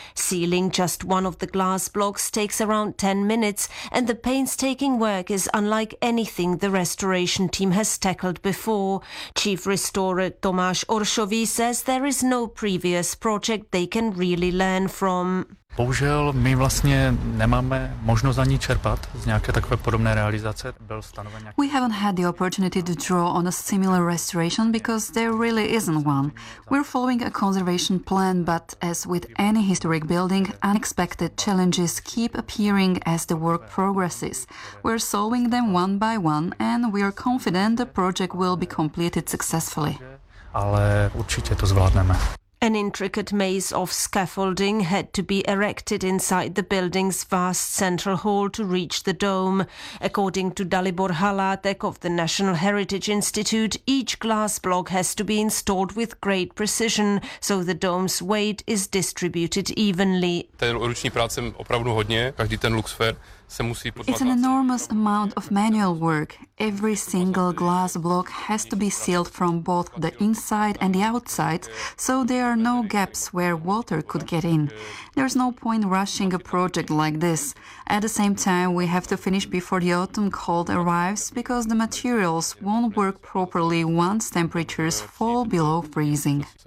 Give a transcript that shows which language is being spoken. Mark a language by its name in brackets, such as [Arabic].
[English] Sealing just one of the glass blocks takes around 10 minutes, and the painstaking work is unlike anything the restoration team has tackled before. Chief restorer Tomáš Oršový says there is no previous project they can really learn from. [Czech] Bohužel my vlastně nemáme možnost ani čerpat z nějaké takové podobné realizace. Byl stanoven nějaký... [English] We haven't had the opportunity to draw on a similar restoration because there really isn't one. We're following a conservation plan, but as with any historic building, unexpected challenges keep appearing as the work progresses. We're solving them one by one and we are confident the project will be completed successfully. [Czech] Ale určitě to zvládneme. [English] An intricate maze of scaffolding had to be erected inside the building's vast central hall to reach the dome. According to Dalibor Halátek of the National Heritage Institute, each glass block has to be installed with great precision, so the dome's weight is distributed evenly. [Czech] Ta ruční práce opravdu hodně, každý ten luxfér. [English] It's an enormous amount of manual work. Every single glass block has to be sealed from both the inside and the outside, so there are no gaps where water could get in. There's no point rushing a project like this. At the same time, we have to finish before the autumn cold arrives because the materials won't work properly once temperatures fall below freezing.